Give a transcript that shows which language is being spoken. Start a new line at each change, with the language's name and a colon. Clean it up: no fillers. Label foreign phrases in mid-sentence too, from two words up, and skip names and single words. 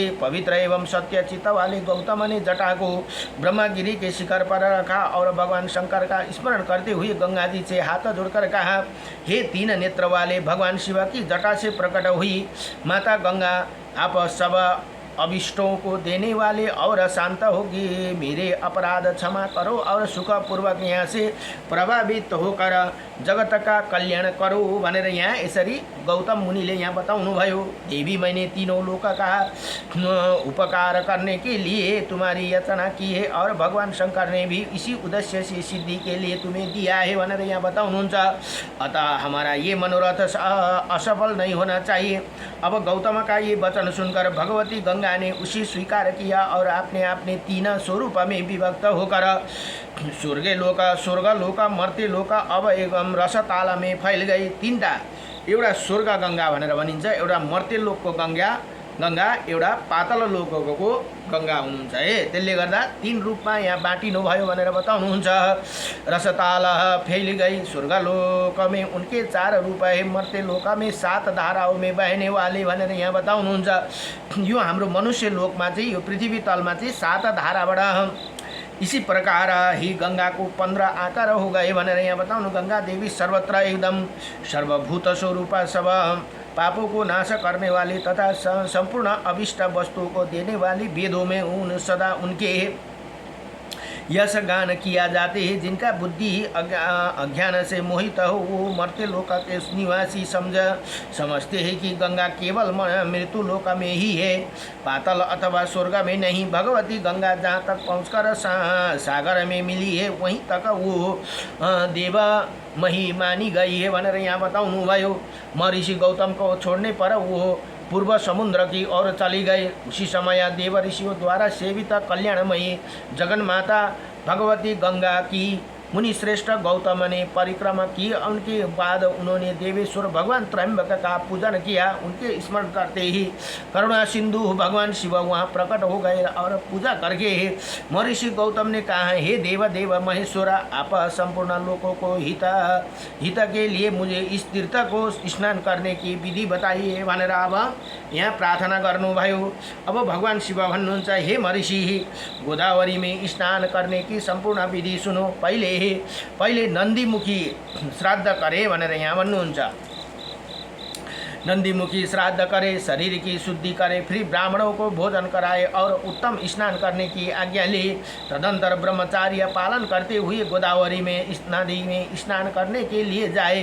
Hindi: पवित्र एवं सत्य चित्त वाले गौतम ने जटा को ब्रह्मागिरी के शिखर पर रखा और भगवान शंकर का स्मरण करते हुए गंगा जी से हाथ जोड़कर कहा, हे तीन नेत्र वाले भगवान शिव की जटा से प्रकट हुई माता गंगा, आप सब अभिष्टों को देने वाले और शांत होगी, मेरे अपराध क्षमा करो और सुखपूर्वक यहाँ से प्रभावित होकर जगत का कल्याण करो
Nepali: भनेर यहाँ यसरी गौतम मुनिले यहाँ बताउनु भयो।
Hindi: देवी मैंने तीनों लोक का उपकार करने के लिए तुम्हारी याचना की है और भगवान शंकर ने भी इसी उद्देश्य से सिद्धि के लिए तुम्हें दिया है
Nepali: भनेर यहाँ बताउनुहुन्छ।
Hindi: अतः हमारा ये मनोरथ असफल नहीं होना चाहिए। अब गौतम का ये वचन सुनकर भगवती गंगा ने उसी स्वीकार किया और अपने तीन स्वरूप में विभक्त होकर स्वर्ग लोक मर्त्य लोक अब एवं रसताल में फैल गई।
Nepali: तीनटा, एउटा स्वर्ग गंगा भनेर भनिन्छ, एउटा मर्त्य लोकको गंगा एउटा पातल लोकको गंगा हुनुहुन्छ है। त्यसले गर्दा तीन रूपमा यहाँ बाँटिनु भयो भनेर बताउनुहुन्छ।
Hindi: रसताल फैल गई, स्वर्गलोक में उनके 4 रूप है, मर्त्य लोक में 7 धाराओं में बहने वाले
Nepali: भनेर यहाँ बताउनुहुन्छ। यो हाम्रो मनुष्य लोकमा चाहिँ यो पृथ्वी तलमा चाहिँ 7 धाराबाट
Hindi: इसी प्रकार ही गंगा को 15 आकार हो गए
Nepali: भनेर यहाँ बताउनु।
Hindi: गंगा देवी सर्वत्र एकदम सर्वभूत स्वरूप सब पापों को नाश करने वाली तथा संपूर्ण अभिष्ट वस्तुओं को देने वाली वेदों में उन सदा उनके यश गान किया जाते हैं। जिनका बुद्धि अज्ञान से मोहित हो वो मर्त्य लोक के निवासी समझते हैं कि गंगा केवल मृत्यु लोक में ही है, पातल अथवा स्वर्ग में नहीं। भगवती गंगा जहाँ तक पहुँचकर सागर में मिली है वहीं तक वो देव मही मानी गई है
Nepali: भनेर यहाँ बताउनु भयो।
Hindi: महर्षि गौतम को छोड़ने पर वो पूर्व समुद्र की ओर चली गए। उसी समय देव ऋषियों द्वारा सेवित कल्याणमयी जगन्माता भगवती गंगा की मुनि श्रेष्ठ गौतम ने परिक्रमा की। उनके बाद उन्होंने देवेश्वर भगवान त्रयंबक का पूजन किया। उनके स्मरण करते ही करुणा सिंधु भगवान शिव वहाँ प्रकट हो गए और पूजा करके महर्षि गौतम ने कहा, हे देव महेश्वर, आप संपूर्ण लोगों को हित के लिए मुझे इस तीर्थ को स्नान करने की विधि बताइए
Nepali: भनेर अब यहाँ प्रार्थना गर्नुभयो। अब भगवान शिव भन्नुहुन्छ,
Hindi: हे महर्षि, गोदावरी में स्नान करने की संपूर्ण विधि सुनो। पहिले नन्दीमुखी श्राद्ध करे
Nepali: भनेर यहाँ भन्नुहुन्छ।
Hindi: नंदीमुखी श्राद्ध करे, शरीर की शुद्धि करे, फिर ब्राह्मणों को भोजन कराए और उत्तम स्नान करने की आज्ञा ले। तदंतर ब्रह्मचार्य पालन करते हुए गोदावरी में नदी में स्नान करने के लिए जाए।